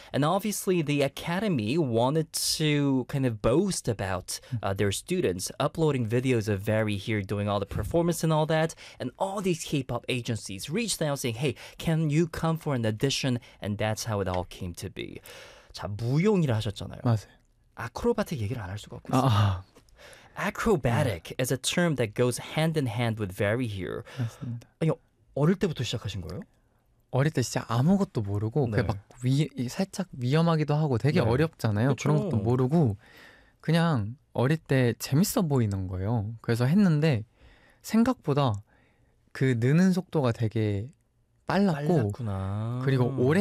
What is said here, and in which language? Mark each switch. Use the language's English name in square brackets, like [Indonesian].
[English] And obviously, the academy wanted to kind of boast about their students. Uploading videos of Very here doing all the performance and all that, and all these K-pop agencies reached out saying, "Hey, can you come for an audition?" And that's how it all came to be. [Korean] 자, 무용이라 하셨잖아요. 맞아요. 아크로바틱 얘기를 안할 수가 없고 있습니다. 아, [English] Acrobatic is a term that goes hand in hand with Very here. [Korean] 맞습니다. 아니, 어릴 때부터 시작하신 거예요? 어릴 때 진짜 아무것도 모르고 그냥 막 살짝 위험하기도 하고 되게 어렵잖아요. 그런 것도 그쵸. 모르고 그냥 어릴 때 재밌어 보이는 거예요. 그래서 했는데 생각보다 그 느는 속도가 되게 빨랐고 그리고 오래